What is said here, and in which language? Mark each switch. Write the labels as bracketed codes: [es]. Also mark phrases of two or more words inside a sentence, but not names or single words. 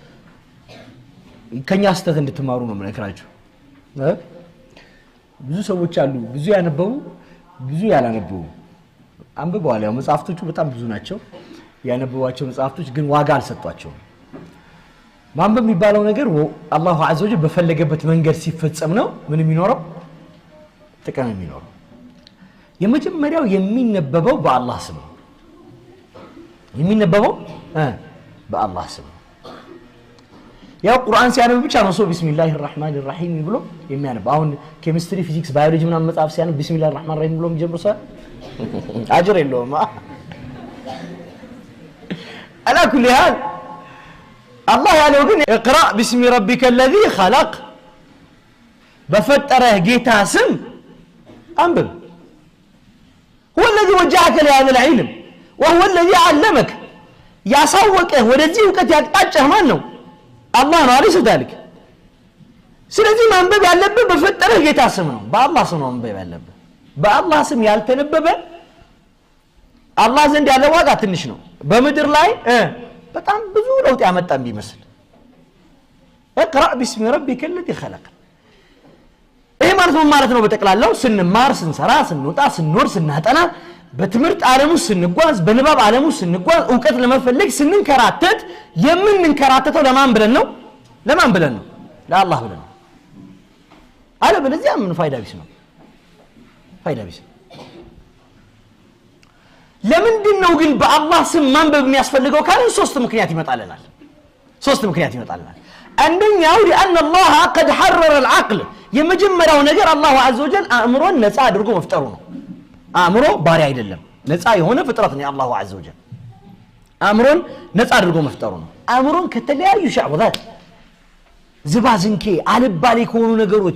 [am] ከኛ ስተት እንድትማሩ ነው ምንከራችሁ ብዙ ሰዎች አሉ ብዙ ያነበቡ ብዙ ያላነበቡ አንብበዋል ያው መጽሐፍቶቹ በጣም ብዙ ናቸው ያነበቧቸው መጽሐፍቶች ግን ዋጋ አልሰጧቸውም ማንበብ የሚባለው ነገር [ar] الله عز وجل [am] በፈለገበት መንገድ ሲፈጸም ነው ምን የሚኖረው ጥቅም የሚኖረው የመጀመሪያው የሚነበበው በአላህ ስም የሚነበበው በአላህ ስም ያው ቁርአን ሲያነብ ብቻ ነው ሰው [ar] بسم الله الرحمن الرحيم [am] ብሎ የሚያነብ አሁን [en] chemistry physics biology [am] ምናምን መጽሐፍ ሲያነብ [ar] بسم الله الرحمن الرحيم [am] ብሎ የሚጀምር ሰው አጅር የለውም [ar] على كل حال [am] الله ያለው ግን [ar] اقرأ باسم ربك الذي خلق [am] በፈጠረህ ጌታ ስም አንብብ [ar] هو الذي وجهك لهذا العلم وهو الذي علمك [am] ያሳወቀህ ወደዚህ ዕውቀት ያጣጨህ ማን ነው አላህ ነው አለይሂ ذلك ስለዚህ ማንበብ ያለብህ በፈጠረህ ጌታ ስም ነው በአላህ ስም ነው ማንበብ ያለብህ በአላህ ስም ያልተነበበ አላህ ዘንድ ያለው ዋጋ ትንሽ ነው በመድር ላይ በጣም ብዙ ለውጥ ያመጣን ቢመስል [ar] اقرأ باسم ربك الذي خلق [am] ይሄ ማለት ነው በተቀላላው ስንማር ስንሰራ ስንወጣ ስንኖር ስናጠና በትምህርት ዓለሙ ስንጓዝ በንባብ ዓለሙ ስንጓዝ ዕውቀት ለመፈለግ ስንንከራተት የምንንከራተተው ለማን ብለን ነው ለአላህ ብለን ነው አለ በለዚያ ምን ፋይዳ ቢስ ነው ለምንድነው ግን በአላህ ስም ማንበብ የሚያስፈልገው ካለ ሶስት ምክንያት ይመጣልናል አንደኛው [ar] لأن الله قد حرر العقل [am] የመጀመሪያው ነገር [ar] الله عز وجل [am] አእምሮን ነፃ አድርጎ መፍጠሩ ነው አእምሮ ባሪያ አይደለም ነፃ የሆነ ፍጥረት ነው [ar] الله عز وجل [am] አእምሮን ነፃ አድርጎ መፍጠሩ ነው አእምሮን ከተለያዩ ሻዕወታት ዝባዝንኬ አልባሌ ከሆኑ ነገሮች